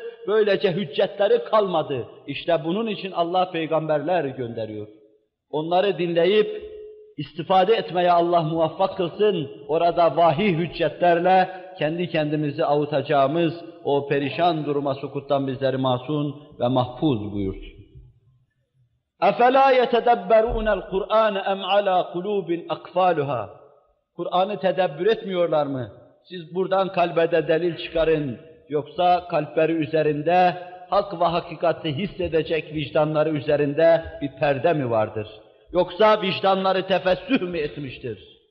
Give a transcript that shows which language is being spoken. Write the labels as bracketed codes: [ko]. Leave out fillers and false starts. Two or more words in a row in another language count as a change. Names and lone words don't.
[tr] Böylece hüccetleri kalmadı. İşte bunun için Allah peygamberler gönderiyor. Onları dinleyip istifade etmeye Allah muvaffak kılsın. Orada vahiy hüccetlerle kendi kendimizi avutacağımız o perişan duruma sukuttan bizleri masum ve mahfuz buyursun. [ar] اَفَلَا يَتَدَبَّرُونَ الْقُرْآنَ اَمْ عَلَى قُلُوبٍ اَقْفَالُهَا [tr] Kur'an'ı tedebbür etmiyorlar mı? Siz buradan kalbede delil çıkarın. Yoksa kalpleri üzerinde hak ve hakikati hissedecek vicdanları üzerinde bir perde mi vardır? Yoksa vicdanları tefessüh mü etmiştir?